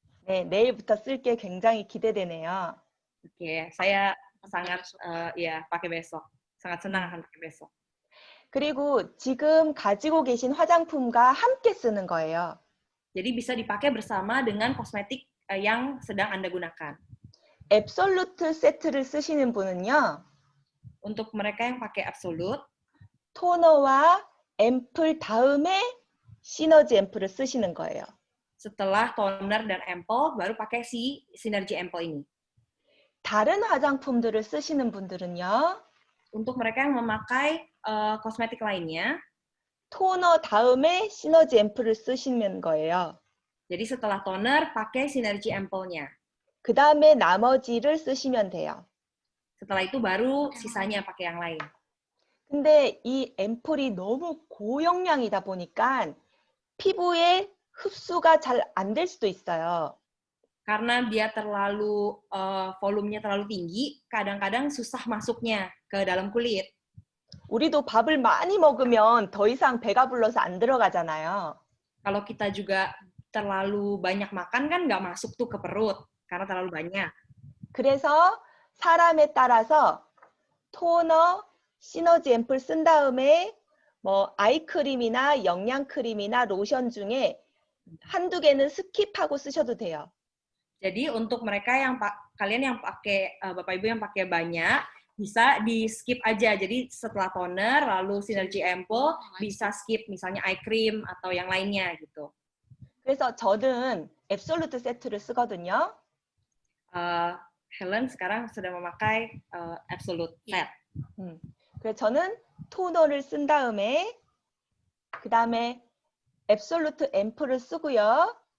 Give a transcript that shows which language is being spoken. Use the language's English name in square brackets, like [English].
[Korean] 네, 내일부터 쓸게 굉장히 기대되네요. [Indonesian] Oke, saya sangat ya pakai besok. Sangat senang akan pakai besok. [Korean] 그리고 지금 가지고 계신 화장품과 함께 쓰는 거예요. [Indonesian] Jadi bisa dipakai bersama dengan kosmetik yang sedang Anda gunakan. [Korean] 앱솔루트 세트를 쓰시는 분은요. [Indonesian] Untuk mereka yang pakai Absolute, [Korean] 토너와 앰플 다음에 시너지 앰플을 쓰시는 거예요. [Indonesian] setelah toner dan ampoule, baru pakai si Synergy Ampoule ini. [Korean] 다른 화장품들을 쓰시는 분들은요. [Indonesian] Untuk mereka yang memakai kosmetik lainnya, [Korean] 토너 다음에 시너지 앰플을 쓰시는 거예요. [Indonesian] jadi setelah toner, pakai Synergy Ampoule-nya. [Korean] 그 다음에 나머지를 쓰시면 돼요. [Indonesian] Setelah itu baru sisanya pakai yang lain. [Korean] 근데 이 앰플이 너무 고영양이다 보니까 피부에 흡수가 잘 안 될 수도 있어요. [Indonesian] Karena dia terlalu, volumenya terlalu tinggi, kadang-kadang susah masuknya ke dalam kulit. [Korean] 우리도 밥을 많이 먹으면 더 이상 배가 불러서 안 들어가잖아요. [Indonesian] Kalau kita juga terlalu banyak makan kan nggak masuk tuh ke perut, karena terlalu banyak. [Korean] 그래서 사람에 따라서 토너, 시너지 앰플 쓴 다음에 뭐 아이크림이나 영양크림이나 로션 중에 한두 개는 스킵하고 쓰셔도 돼요. [Indonesian] Jadi untuk mereka yang kalian yang pakai Bapak Ibu yang pakai banyak bisa di skip aja. Jadi setelah toner lalu Synergy Ampoule bisa skip misalnya eye cream atau yang lainnya gitu. [Korean] 그래서 저는 앱솔루트 세트를 쓰거든요. [Indonesian] Helen sekarang sedang memakai Absolute Set. [Korean] 그래서 저는 토너를 쓴 다음에 그 다음에 앱솔루트 앰플을 쓰고요.